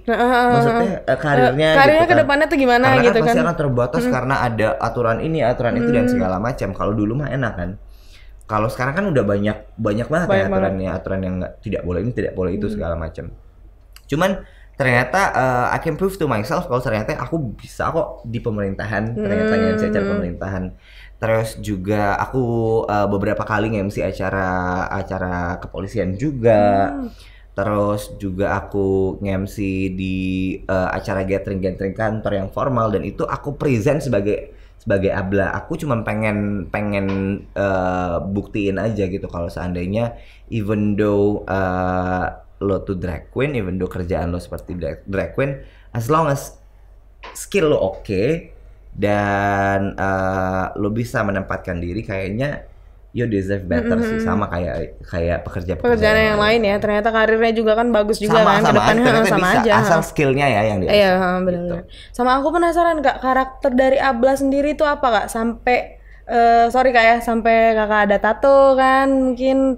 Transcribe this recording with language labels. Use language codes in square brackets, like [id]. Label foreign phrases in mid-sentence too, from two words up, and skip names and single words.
[id] Maksudnya karirnya gitu ke depannya tuh gimana karena gitu kan? Pasti kan akan terbatas karena ada aturan ini, aturan itu dan segala macam. Kalau dulu mah enak kan. Kalau sekarang kan udah banyak banget ya aturan yang tidak boleh ini, tidak boleh itu segala macam. Cuman ternyata [en] I can prove to myself [id] kalau ternyata aku bisa kok di pemerintahan, ternyata nge-MC acara pemerintahan. Terus juga aku beberapa kali nge-MC acara kepolisian juga. Terus juga aku nge-MC di acara gathering kantor yang formal, dan itu aku present sebagai Abla. Aku cuma pengen buktiin aja gitu kalau seandainya [en] even though [id] lo tuh [en] drag queen, even though [id] kerjaan lo seperti [en] drag queen, as long as skill [id] lo oke dan lo bisa menempatkan diri, kayaknya [en] you deserve better [id] sih, sama kayak pekerjaan yang lain ya. Ternyata karirnya juga kan bagus juga kan ke depannya, sama aja. Asal skillnya ya yang dia. Iya, benar. Gitu. Sama aku penasaran Kak, karakter dari Abla sendiri itu apa Kak? Sampai sorry Kak ya, sampai Kakak ada tato kan mungkin.